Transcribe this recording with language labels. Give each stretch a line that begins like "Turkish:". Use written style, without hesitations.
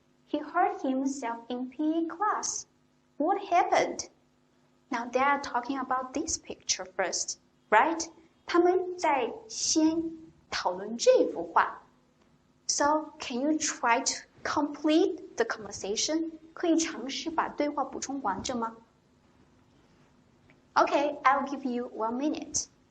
English: He hurt himself in PE class. What happened? Now, they are talking about this picture first, right?
Chinese: 他们在先讨论这幅画。
English: So, can you try to complete the conversation?
Chinese: 可以尝试把对话补充完整吗？
English: Okay, I'll give you 1 minute.